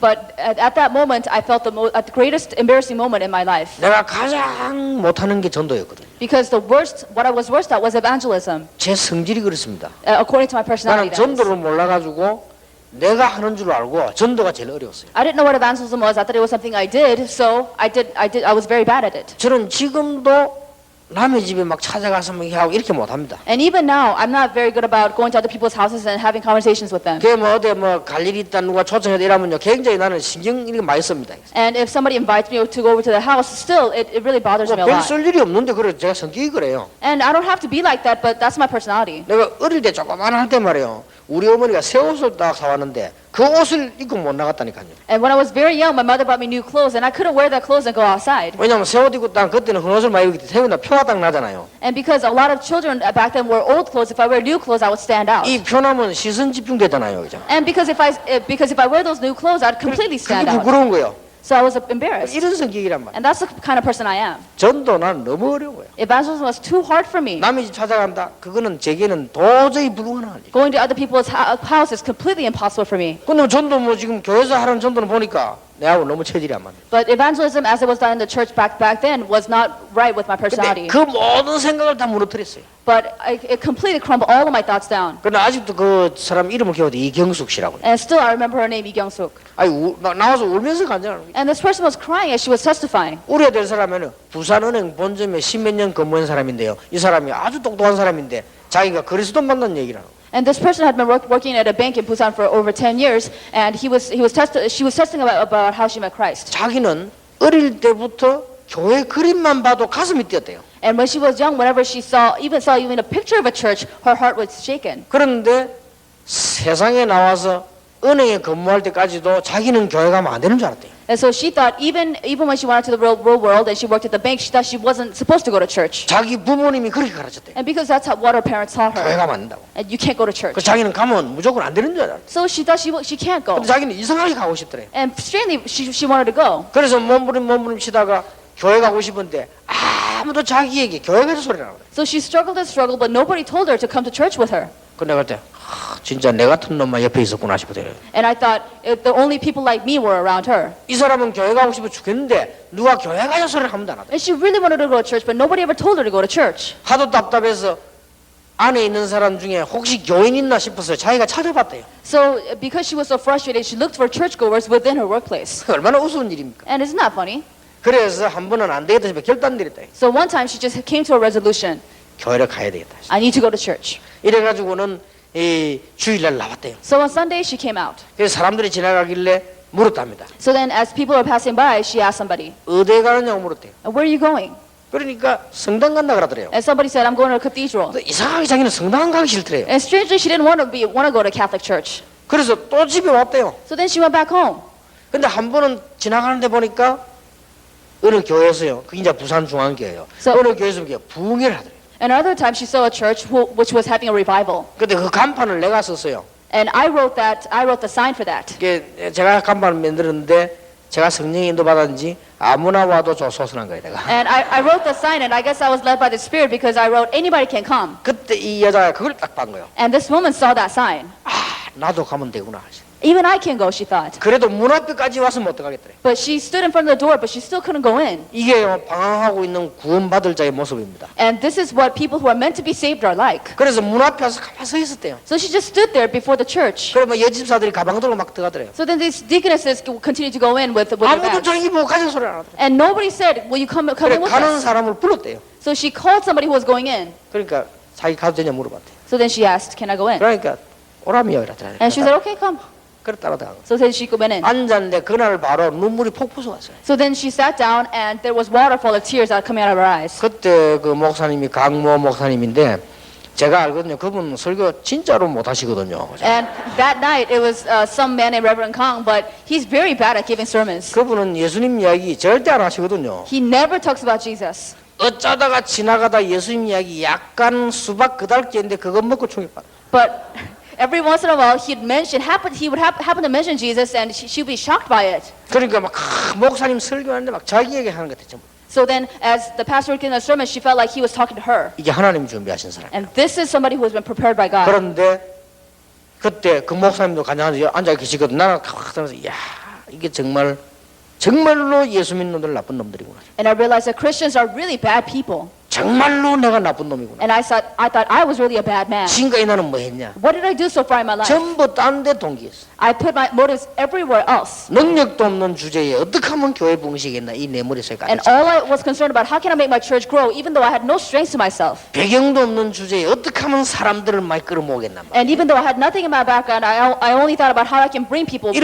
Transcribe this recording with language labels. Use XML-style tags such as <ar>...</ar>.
<en>But at that moment, I felt the greatest embarrassing moment in my life.</en> <ko>내가 가장 못하는 게 전도였거든요.</ko> <en>Because what I was worst at was evangelism,</en> <ko>제 성질이 그렇습니다.</ko> <en>according to my personality.</en> <ko>나는 전도를 몰라가지고 내가 하는 줄 알고 전도가 제일 어려웠어요.</ko> <en>I didn't know what evangelism was. I thought it was something I did, so I was very bad at it.</en> <ko>저는 지금도 남의 집에 막 찾아가서 막 하고 이렇게 못합니다.</ko> <en>And even now, I'm not very good about going to other people's houses and having conversations with them.</en> <ko>그게 뭐 어디 뭐 갈 일이 있다 누가 초청해도 이러면요 굉장히 나는 신경 이렇게 많이 씁니다.</ko> <en>And if somebody invites me to go over to the house, still it really bothers me a</en> <ko>별</ko> <en>lot.</en> <ko>쓸 일이 없는데 그래 제가 성격이 그래요.</ko> <en>And I don't have to be like that, but that's my personality.</en> <ko>내가 어릴 때 조그만 할 때 말이에요. 우리 어머니가 새 옷을 딱 사왔는데 그 옷을 입고 못 나갔다니까요.</ko> <en>And when I was very young, my mother bought me new clothes, and I couldn't wear that clothes and go outside.</en> <ko>왜냐면 새 옷 입고 딱 그때는 흑옷을 많이 입기 때문에 새우나 표가 딱 나잖아요.</ko> <en>And because a lot of children back then wore old clothes, if I wear new clothes, I would stand out.</en> <ko>이 표나면 시선 집중되잖아요, 그죠?</ko> <en>And because if I wear those new clothes, I'd completely</en> <ko>그게</ko> <en>stand out.</en> <ko>부끄러운 거예요.</ko> <en>So I was embarrassed.</en> <ko>이런 성격이란 말이에요.</ko> <en>And that's the kind of person I am.</en> <ko>전도 난 너무 어려워요.</ko> <en>Evangelism was too hard for me.</en> <ko>남의 집 찾아간다. 그거는 제게는 도저히 불가능한 일이에요.</ko> <en>Going to other people's house is completely impossible for me.</en> <ko>근데 전도 뭐 지금 교회에서 하는 전도는 보니까 내하고 너무 체질이 안 맞네.</ko> <en>But evangelism, as it was done in the church back then, was not right with my</en> <ko>근데</ko> <en>personality.</en> <ko>그 모든 생각을 다 무너뜨렸어요.</ko> <en>But it completely crumbled all of my thoughts down.</en> <ko>그러나 아직도 그 사람 이름을 기억해도 이경숙 씨라고.</ko> <en>And still, I remember her name, Lee Kyung-suk.</en> <ko>아니 나와서 울면서 간증하는 거예요.</ko> <en>And this person was crying as she was testifying.</en> <ko>우리가 될 사람은 부산은행 본점에 10몇 년 근무한 사람인데요. 이 사람이 아주 똑똑한 사람인데 자기가 그리스도 만난 얘기를 하는 거예요.</ko> <en>And this person had been working at a bank in Busan for over 10 years, and she was testing about how she met Christ.</en> <ko>자기는 어릴 때부터 교회 그림만 봐도 가슴이 뛰었대요.</ko> <en>And when she was young, whenever she saw even a picture of a church, her heart was shaken.</en> <ko>그런데 세상에 나와서 은행에 근무할 때까지도 자기는 교회 가면 안 되는 줄 알았대요.</ko> <en>And so she thought even when she went out to the real world and she worked at the bank, she thought she wasn't supposed to go to church.</en> <ko>자기 부모님이 그렇게 가르쳤대.</ko> <en>And because that's what her parents taught</en> <ko>교회</ko> <en>her.</en> <ko>가면 안 된다고.</ko> <en>And you can't go to church.</en> <ko>그 자기는 가면 무조건 안 되는 줄 알았대.</ko> <en>So she thought she can't go.</en> <ko>근데 자기는 이상하게 가고 싶더래.</ko> <en>And strangely, she wanted to go.</en> <ko>그래서 몸부림 치다가 교회 가고 싶은데 아무도 자기에게 교회 가서 소리 나거든.</ko> <en>So she struggled and struggled, but nobody told her to come to church with her.</en> <ko>그 내가 그때 진짜 내 같은 놈만 옆에 있었구나 싶더래.</ko> <en>And I thought the only people like me were around her.</en> <ko>이 사람은 교회 가고 싶어 죽겠는데 누가 교회 가서 소리를 하면 안 하더래.</ko> <en>And she really wanted to go to church, but nobody ever told her to go to church.</en> <ko>하도 답답해서 안에 있는 사람 중에 혹시 교인 있나 싶어서 자기가 찾아봤대요.</ko> <en>So because she was so frustrated, she looked for churchgoers within her workplace.</en> <ko>얼마나 우스운 일입니까?</ko> <en>And isn't that funny?</en> <ko>그래서 한 번은 안 되겠다 싶어 결단 내렸다.</ko> <en>So one time she just came to a resolution.</en> <ko>교회를 가야 되겠다.</ko> <en>I need to go to church.</en> <ko>이래가지고는 이 주일날 나왔대요.</ko> <en>So on Sunday she came out.</en> <ko>그래서 사람들이 지나가길래 물었답니다.</ko> <en>So then as people were passing by, she asked somebody,</en> <ko>어디에 가느냐고 물었대요.</ko> <en>where are you going?</en> <ko>그러니까 성당 간다 그러더래요.</ko> <en>And somebody said, I'm going to a cathedral.</en> <ko>근데 이상하게 자기는 성당 가기 싫더래요.</ko> <en>And strangely, she didn't want to go to Catholic church.</en> <ko>그래서 또 집에 왔대요.</ko> <en>So then she went back home.</en> <ko>근데 한 번은 지나가는데 보니까 어느 교회에서요. 그게 이제 부산중앙교회예요.</ko> <en>So-</en> <ko>어느 교회에서 부흥회를 하더래요.</ko> <en>Another time she saw a church which was having a revival.</en> <ko>근데 그 간판을 내가 썼어요.</ko> <en>And I wrote the sign for that.</en> <ko>이게 제가 간판을 만들었는데 제가 성령의 인도 받았는지 아무나 와도 소선한 거예요, 내가.</ko> <en>And I wrote the sign, and I guess I was led by the Spirit because I wrote, anybody can come.</en> <ko>그때 이 여자가 그걸 딱 본 거예요.</ko> <en>And this woman saw that sign.</en> <ko>아, 나도 가면 되구나.</ko> <en>Even I can go, she thought.</en> <ko>그래도 문 앞에까지 왔으면 어떡하겠더래.</ko> <en>But she stood in front of the door, but she still couldn't go in.</en> <ko>이게 방황하고 있는 구원받을 자의 모습입니다.</ko> <en>And this is what people who are meant to be saved are like.</en> <ko>그래서 문 앞에 와서 가만히 서 있었대요.</ko> <en>So she just stood there before the church.</en> <ko>그러면 여집사들이 가방 들고 막 들어가더래요.</ko> <en>So then these deaconesses continued to go in with their</en> <ko>아무도</ko> <en>bags.</en> <ko>자기 보고 가자 소리 안 하더래.</ko> <en>And nobody said, will you come</en> <ko>그래</ko> <en>in with</en> <ko>가는 사람을 불렀대요.</ko> <en>So she called somebody who was going in.</en> <ko>그러니까 자기 가도 되냐 물어봤대요.</ko> <en>So then she asked, can I go in?</en> <ko>그러니까 오라미요 이랬더래.</ko> <en>And she said, okay, come.</en> <ko>그래 따라다가</ko> <en>So then she went in.</en> <ko>앉았는데 그날 바로 눈물이 폭 솟았어요.</ko> <en>So then she sat down and there was waterfall of tears that coming out of her eyes.</en> <ko>그때 그 목사님이 강모 목사님인데 제가 알거든요. 그분 설교 진짜로 못 하시거든요.</ko> <en>And that night it was some man named Reverend Kang, but he's very bad at giving sermons.</en> <ko>그분은 예수님 이야기 절대 안 하시거든요.</ko> <en>He never talks about Jesus.</en> <ko>어쩌다가 지나가다 예수님 이야기 약간 수박 그달기인데 그거 먹고 충격받아.</ko> <en>But every once in a while he would happen to mention Jesus and she would be shocked by it.</en> <ko>그러니까 막 목사님 설교하는데 막 자기 얘기하는 것 같아.</ko> <en>So then as the pastor was giving a sermon, she felt like he was talking to her.</en> <ko>이게 하나님 준비하신 사람.</ko> <en>And this is somebody who has been prepared by God.</en> <ko>그런데 그때 그 목사님도 간장한테 앉아 계시거든. 나는 탁 하면서 야 이게 정말로 예수 믿는 놈들 나쁜 놈들이구나.</ko> <en>And I realized that Christians are really bad people.</en> <ko>정말로 내가 나쁜 놈이구나.</ko> <en>And I thought I was really a bad man.</en> <ko>지금까지 나는 뭐 했냐?</ko> <en>What did I do so far in my life?</en> <ko>전부 딴 데 동기했어.</ko> <en>I put my motives everywhere else.</en> <ko>능력도 없는 주제에 어떻게 하면 교회 부흥시겠나 이 내 머릿속에</ko> <en>And</en> <ko>가득</ko> <en>all I was concerned about, how can I make my church grow even though I had no strength to myself?</en> <ko>배경도 없는 주제에 어떻게 하면 사람들을 많이 끌어모으겠나 말.</ko> <en>And even though I had nothing in my background, I only thought about how I can bring people.</en>